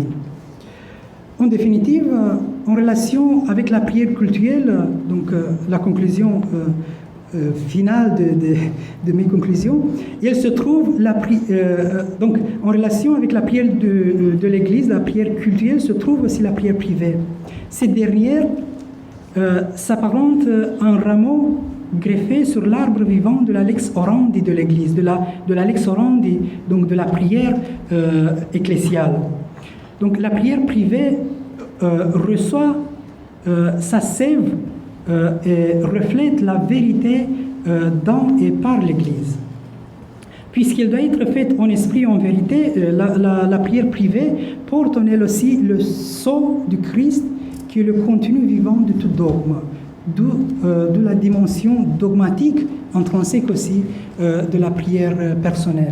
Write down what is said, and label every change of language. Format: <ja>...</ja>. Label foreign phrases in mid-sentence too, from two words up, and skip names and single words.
<fr>En définitive, en relation avec la prière cultuelle, donc la conclusion finale de mes conclusions, elle se trouve, donc en relation avec la prière de l'Église, la prière cultuelle, se trouve aussi la prière privée. Cette dernière s'apparente à un rameau greffé sur l'arbre vivant de la</fr> <la>lex orandi</la> <fr>de l'Église, de la</fr> <la>lex orandi,</la> <fr>donc de la prière ecclésiale. Donc la prière privée reçoit sa sève et reflète la vérité dans et par l'Église. Puisqu'elle doit être faite en esprit et en vérité, la prière privée porte en elle aussi le sceau du Christ qui est le contenu vivant de tout dogme, de la dimension dogmatique intrinsèque aussi de la prière personnelle.</fr>